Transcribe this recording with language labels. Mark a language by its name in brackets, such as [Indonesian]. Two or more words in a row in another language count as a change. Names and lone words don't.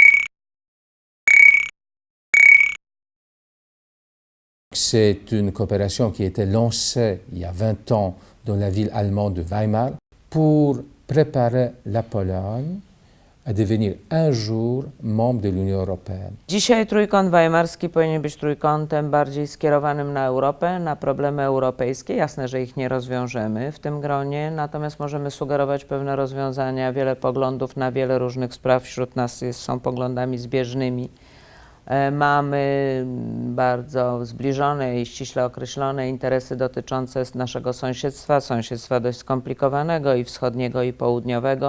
[French] C'est une coopération qui a été lancée il y a 20 ans dans la ville allemande de Weimar pour préparer la Pologne a devenir un jour membre de l'Union européenne. [Polish] Dzisiaj trójkąt weimarski powinien być trójkątem bardziej skierowanym na Europę, na problemy europejskie. Jasne, że ich nie rozwiążemy w tym gronie, natomiast możemy sugerować pewne rozwiązania. Wiele poglądów na wiele różnych spraw wśród nas są poglądami zbieżnymi. Mamy bardzo zbliżone i ściśle określone interesy dotyczące naszego sąsiedztwa dość skomplikowanego i wschodniego i południowego.